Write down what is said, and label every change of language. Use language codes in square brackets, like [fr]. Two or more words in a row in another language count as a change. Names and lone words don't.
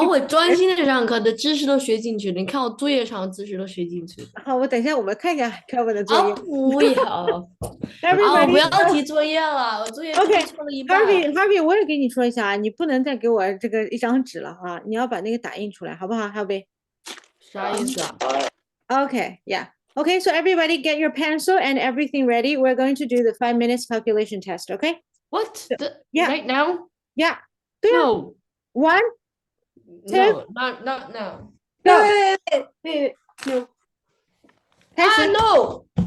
[zh] 我专心的上课的知识都学进去了，你看我作业上的知识都学进去了。好，我等一下我们看一下课文的作业。不要， [en] Everybody， [zh] 不要提作业了，我作业 [en] OK， [zh] 错了一半。 Harvey，我也给你说一下啊，你不能再给我这个一张纸了啊，你要把那个打印出来，好不好，Harvey？啥意思啊？ [en] Okay, yeah. Okay, so everybody get your pencil and everything ready. We're going to do the 5 minutes calculation test, okay? What? Yeah. Right now? Yeah. [zh] 对啊 [en] No. ，1, No, not now. go. wait, no. [zh] 开始。 [en] No.